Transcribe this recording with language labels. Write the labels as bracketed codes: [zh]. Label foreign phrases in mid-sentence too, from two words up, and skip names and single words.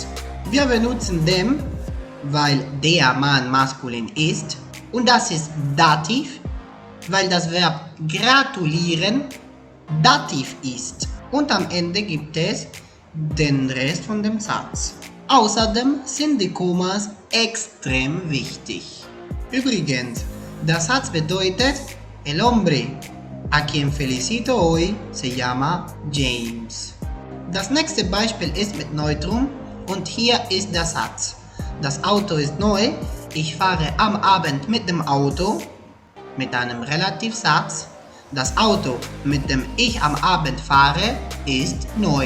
[de] Wir benutzen dem, weil der Mann maskulin ist, und das ist Dativ, weil das Verb gratulieren Dativ ist. Und am Ende gibt es den Rest von dem Satz. Außerdem sind die Kommas extrem wichtig. Übrigens, der Satz bedeutet, [es] el hombre a quien felicito hoy se llama James. [de] Das nächste Beispiel ist mit Neutrum und hier ist der Satz. Das Auto ist neu, ich fahre am Abend mit dem Auto, mit einem Relativsatz. Das Auto, mit dem ich am Abend fahre, ist neu.